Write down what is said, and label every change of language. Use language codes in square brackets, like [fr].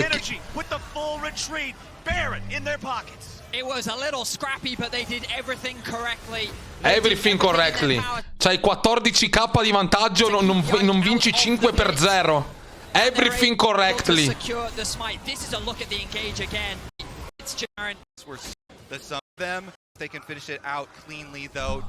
[en] Energy with the full retreat. Baron in their pockets. It was a little scrappy, but they did everything correctly. Everything correctly. [it] C'hai 14k di vantaggio, non vinci 5-0. [en] Everything correctly. This is a look at the engage again. It's Jaren. The sum of them, they can finish it out cleanly though.